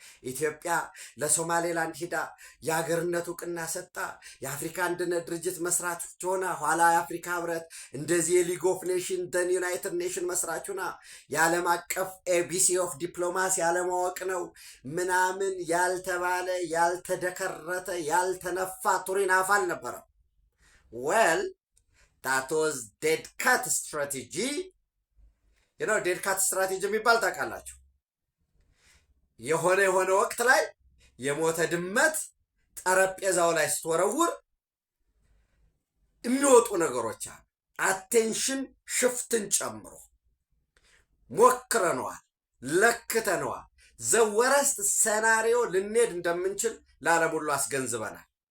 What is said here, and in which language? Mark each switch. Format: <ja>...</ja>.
<am>ኢትዮጵያ ለሶማሌላንድ ሂዳ የሀገርነት እውቅና ሰጣ የአፍሪካ አንድነት ድርጅት መስራች ሆና ኋላ የአፍሪካ ህብረት እንደዚህ የሊግ ኦፍ ኔሽን ደን ዩናይትድ ኔሽን መስራች ሆና የዓለም አቀፍ ኤቢሲ ኦፍ ዲፕሎማሲ ያለማወቅ ነው ምናምን ያልተባለ ያልተደከረተ ያልተነፋ ቱሪናፋ አልነበረም።</am> <en>ዌል that was dead cat strategy. dead cat strategy</en> <am>የሚባል ታውቃላችሁ? የሆነ ወቅት ላይ የሞተ ድመት ጠረጴዛው ላይ ስትወረውር የሚወጡ ነገሮች አሉ።</am> <en>አቴንሽን ሽፍትን</en> <am>ጨምሮ ሞክረነዋል፣ ለክተነዋል።</am> <en>ዘወረስት ሴናሪዮ</en> <am>ልንሄድ እንደምንችል ለዓለም ሁሉ አስገንዝበናል።</am>